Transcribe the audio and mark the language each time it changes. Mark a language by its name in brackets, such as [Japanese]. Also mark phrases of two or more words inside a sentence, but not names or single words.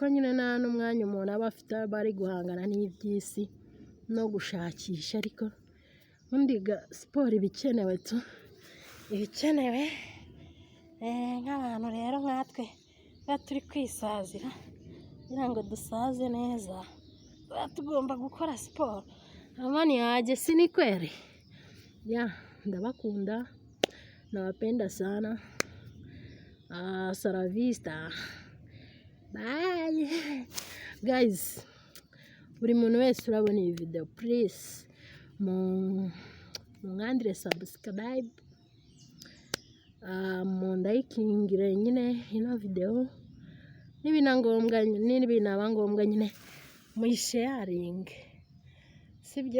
[Kinyarwanda] nyine nta n'umwanya umuntu aba afite bari guhangana n'iby'isi no gushakisha, ariko ubundi siporo ibikenewe ibikenewe nk'abantu rero nkatwe tuba turi kwisazira kugira ngo dusaze neza, tuba tugomba gukora siporo. [Swahili] Amani yaje ni kweli. Ndabakunda, nawapenda sana. [Spanish] Hasta la vista. [English] Bye guys. [Kinyarwanda] Buri muntu wese urabona iyi video, please mwandire subscribe, mundayikingire nyine ino video, n'ibinaba ngombwa nyine muyisharinge, sibyo?